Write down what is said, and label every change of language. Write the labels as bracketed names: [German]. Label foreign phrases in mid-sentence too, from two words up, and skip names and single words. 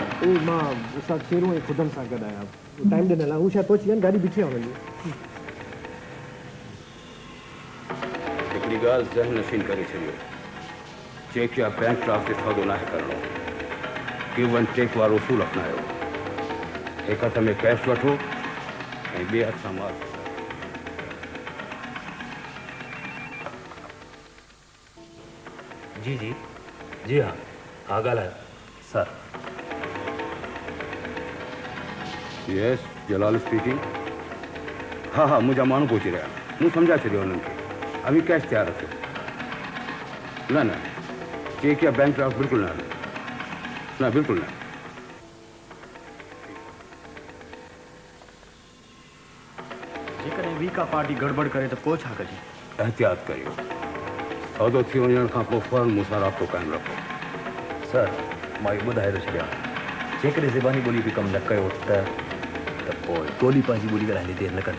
[Sindhi] वरी मां उस्ताद शेरू ऐं खुदन सां गॾु आहियां। टाइम ॾिनल आहे, हू शायदि पहुची वञनि, गाॾी बीठी आहे हुननि जी। हिकिड़ी ॻाल्हि ज़हन नशीन करे छॾियो, चेक या बैंक ड्राफ्ट ते सौदो नाहे करणो, [English] give and take [Sindhi] वारो उसूल अपनायो। हिक हथ में कैश वठो ऐं ॿिए हथ सां माल। जी जी जी हाँ हाँ ॻाल्हायो सर। [English] Yes Jalal speaking. [Sindhi] हाँ हाँ मुंहिंजा माण्हू पहुची रहिया, मूं सम्झाए छॾियो हुननि खे। अभी कैश तयारु रखियो। न न चेक या बैंक ड्राफ्ट बिल्कुलु न, न बिल्कुलु न। जेकॾहिं वी का पार्टी गड़बड़ करे तो पोइ छा कजे? एहतियात करियो, सौदो थी वञण खां पोइ फौरन मूं सां राब्तो क़ाइमु रखो। सर मां इहो ॿुधाए थो छॾियां, जेकॾहिं ज़बानी ॿोली बि कमु न कयो त पोइ टोली पंहिंजी ॿोली ॻाल्हाइण देरि न कंदी।